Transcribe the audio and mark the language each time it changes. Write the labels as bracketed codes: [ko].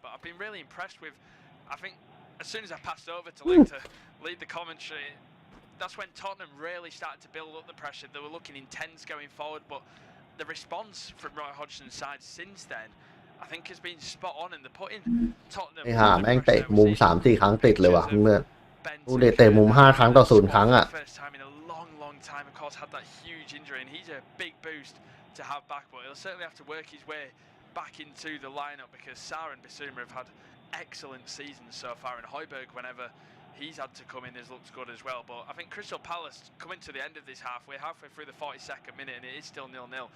[en] But I've been really impressed with, I think, as soon as I passed over to Luke to lead the commentary, that's when Tottenham really started to build up the pressure. They were looking intense going forward, but the response from Roy Hodgson's side since then, I think has been spot on, and they're putting Tottenham [th] ไอ้ห่าแม่งเตะมุม 3-4 ครั้งติดเลยว่ะเพื่อนดูเตะมุม5 ครั้งต่อ 0 ครั้งอ่ะ [en] First time in a long time, of course, had that huge injury, and he's a big boost to have back, but he'll certainly have to work his way back into the lineup because Sarr and Bissouma have had excellent seasons so far, and Højbjerg, whenever he's had to come in, has looked good as well. But I think Crystal Palace coming to the end of this half, we're halfway through the 42nd minute and it is still 0-0.